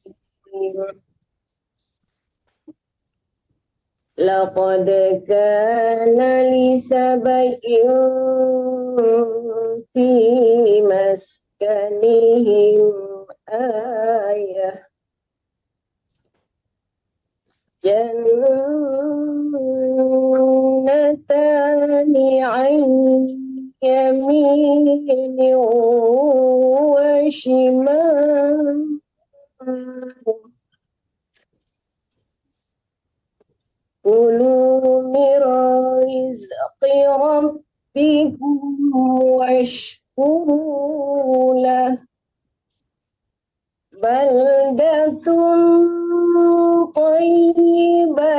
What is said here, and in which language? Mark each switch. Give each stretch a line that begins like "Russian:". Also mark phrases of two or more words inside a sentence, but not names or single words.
Arabic: لقد كان لسبإ في مسكنهم آية جنتان عن يمين وشمال كلوا من رزق ربكم واشكروا له بلدة طيبة